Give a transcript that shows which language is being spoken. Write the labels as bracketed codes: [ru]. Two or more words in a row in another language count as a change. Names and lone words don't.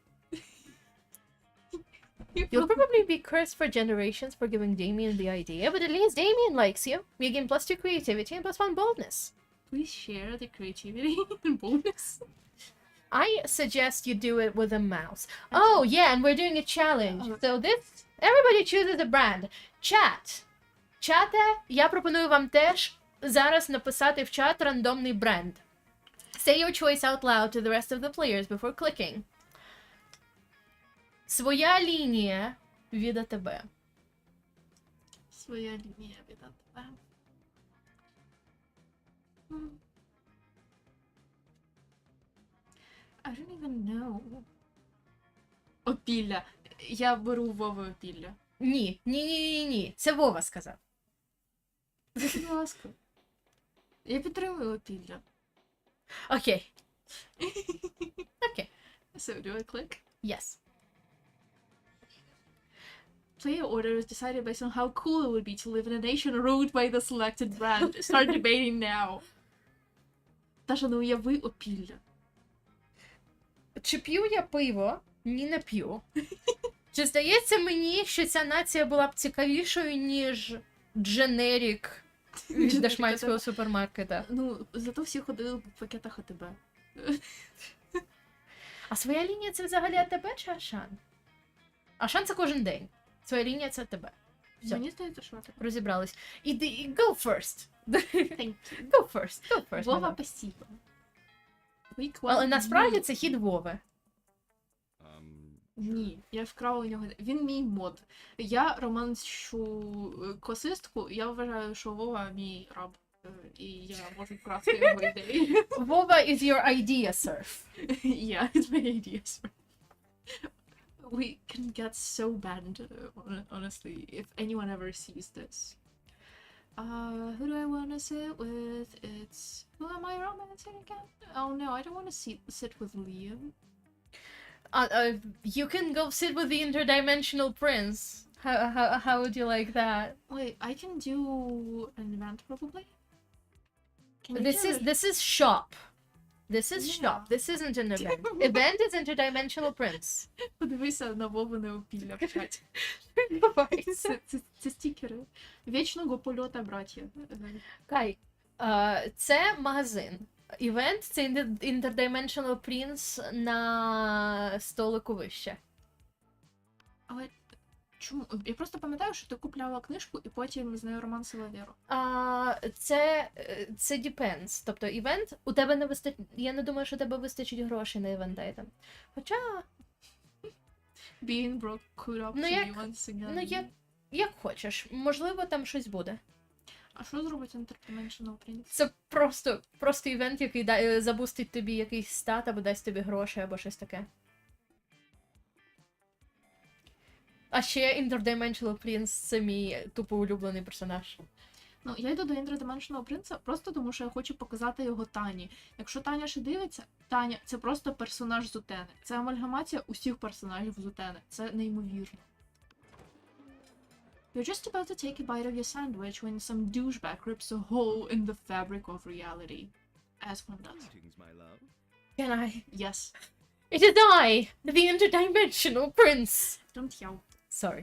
[en] You'll probably be cursed for generations for giving Damien the idea, but at least Damien likes you. You gain +2 creativity and +1 boldness. Please share the creativity and bonus. I suggest you do it with a mouse. Oh, yeah, and we're doing a challenge. So this... Everybody chooses a brand. Chat. [uk] Чате, я пропоную вам теж зараз написати в чат рандомний бренд. [en] Say your choice out loud to the rest of the players before clicking. [uk] Своя лінія від АТБ. Своя лінія від АТБ. [en] I don't even know. [uk] Опілля. Я беру Вову опілля. Ні. Це Вова сказав. Будь ласка. Я підтримую опілля. Окей. Окей. [en] So, do I click? Yes. Player order is decided based on how cool it would be to live in a nation ruled by the selected brand. Start debating now. [uk] Таша, ну уяви опілля. Чи п'ю я пиво? Ні, не п'ю. Чи здається мені, що ця нація була б цікавішою, ніж дженерік від дашманського супермаркета? Ну, зато всі ходили в пакетах АТБ. А своя лінія це взагалі АТБ чи Ашан? Ашан це кожен день. Своя лінія це АТБ. Все, Мені здається, що АТБ. розібрались. Іди, [en] go first. Thank you. Go first. [uk] Вова, мадам. спасибо. Але насправді це хід Вови. Ні, я вкрала у нього. Він мій мод. Я романщу косистку, я вважаю, що Вова мій раб. І я можу вкрасти його ідеї. [en] Вова is your idea, surf. Yeah, it's my idea. We can get so banned, honestly, if anyone ever sees this. Who do I want to sit with? It's... Who am I romancing again? Oh no, I don't want to sit with Liam. You can go sit with the interdimensional prince. How would you like that? Wait, I can do an event probably? Can we do it? This is shop. This is Yeah. shop. This isn't an event. Event is interdimensional prince. [uk] Подивися на Вовине опілля в чаті. Давай. Це стікери. Вічного польота, браття. Кай, це магазин. Івент це interdimensional prince на столику вище. Але чому? Я просто пам'ятаю, що ти купляла книжку і потім з нею романсила Віру. Це depends. Тобто івент, у тебе не вистачить. Я не думаю, що у тебе вистачить грошей на івент айтем. Хоча. Being broke could up Ну, [en] to [uk] як- [en] me once again. [uk] Ну, як хочеш. Можливо, там щось буде. А що зробить Interdimensional Prince? Це просто івент, який забустить тобі якийсь стат, або дасть тобі гроші, або щось таке. А ще Interdimensional Prince — це мій тупо улюблений персонаж. Ну, я йду до Interdimensional Prince просто тому, що я хочу показати його Тані. Якщо Таня ще дивиться, Таня — це просто персонаж з Утени. Це амальгамація усіх персонажів з Утени. Це неймовірно. [en] You're just about to take a bite of your sandwich when some douchebag rips a hole in the fabric of reality. As one does. Greetings, my love. Can I? Yes. It is I, the Interdimensional Prince! Don't yell. Sorry.